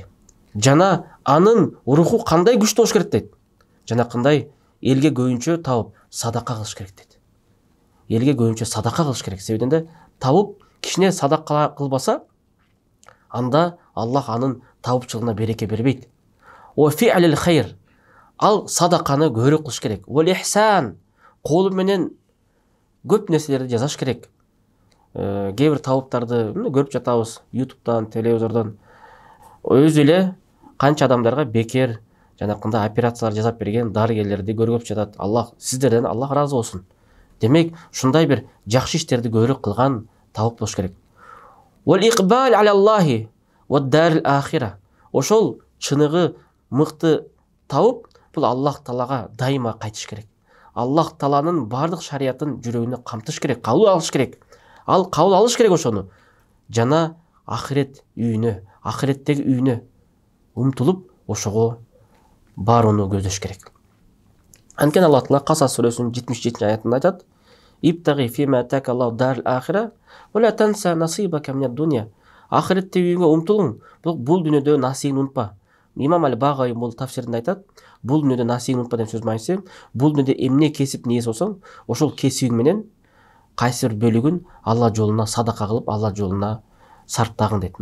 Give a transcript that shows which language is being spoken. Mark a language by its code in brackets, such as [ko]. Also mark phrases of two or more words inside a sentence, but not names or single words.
[ky] Жана анын руху кандай күчтүү болуш керек дейт. Жана кандай элге көйүнчө табып садака кылыш керек дейт. Элге көйүнчө садака кылыш керек. Себебинде табып кишине садака кылбаса, анда Аллах анын табыпчылыгына береке бербейт. [ar] وفعل الخير. [ky] Ал садаканы көрө кылыш керек. [ar] والإحسان. [ky] Колу менен көп нерселерди жазаш керек. Кээ бир табыптарды көрүп жатабыз YouTube'дан, телевизордон. Өзү эле канча адамдарга бекер жанакында операциялар жасап берген дарыгерлерди көрүп жатат. Аллах сиздерден Аллах разы болсун. Демек, шундай бир жакшы иштерди көрүп кылган табып болуш керек. [ar] والإقبال على الله والدار الآخرة. [ky] Ошол чыныгы мыкты табып, бул Аллах Таалага дайыма кайтыш керек. Аллах Тааланын бардык шариятын жүрөгүнө камтыш керек, кабыл алыш керек. Ал кабыл алыш керек ошону. Жана ахирет үйүнө, ахиреттеги үйүнө умтулуп, ошого барууну көздөш керек. Анткени Аллах Таала Касас сүрөсүнүн 77 аятында айтат: [ar] "وابتغ فيما آتاك الله الدار الآخرة ولا تنس نصيبك من الدنيا." [ky] Ахиреттеги үйүнгө умтулуң, бул дүйнөдө насибин унутпа. Имам Аль-Багави бул тафсиринде айтат: бул дүйнөдө насибин унутпа деген сөз маанисинде, бул дүйнөдө эмне кесип ниет болсоң, ошол кесибиң менен кайсы бир бөлүгүн Алла жолуна садака кылып, Алла жолуна сарптагың дейт.